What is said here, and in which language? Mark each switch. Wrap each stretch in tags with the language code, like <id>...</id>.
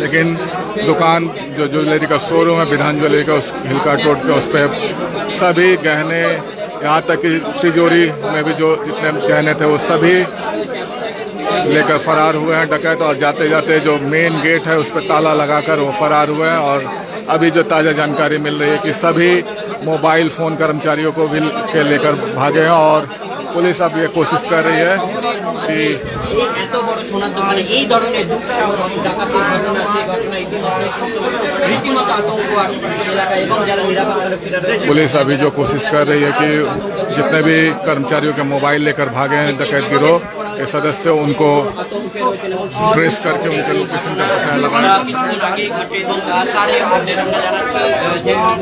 <hi>लेकिन दुकान जो ज्वेलरी का शोरूम है विधान ज्वेलरी का, उस हिलकाट रोड पे, उस पर सभी गहने, यहाँ तक कि तिजोरी में भी जो जितने गहने थे वो सभी लेकर फरार हुए हैं डकैत। और जाते जाते जो मेन गेट है उस पर ताला लगाकर वो फरार हुए हैं। और अभी जो ताज़ा जानकारी मिल रही है कि सभी मोबाइल फ़ोन कर्मचारियों को भी के लेकर भागे हैं, और पुलिस अब ये कोशिश कर रही है कि</hi> <bn>এত বড় সোনার দোকানে এই ধরনের দুঃসাহসিক ডাকাতির ঘটনা, সেই ঘটনা ইতিমধ্যে রীতিমতো আতঙ্ক আশপাশের এলাকায় এবং যারা নিরাপত্তা রক্ষীরা রয়েছে।</bn> <hi>पुलिस अभी जो कोशिश कर रही है कि जितने भी कर्मचारियों के मोबाइल लेकर भागे हैं डकैत गिरोह के सदस्य, उनको ट्रेस करके उनके लोकेशन का पता लगाना।</hi> <bn>কিছুদিন আগেই ঘটে এবং তারই আপডেট আমরা জানাচ্ছি যে</bn>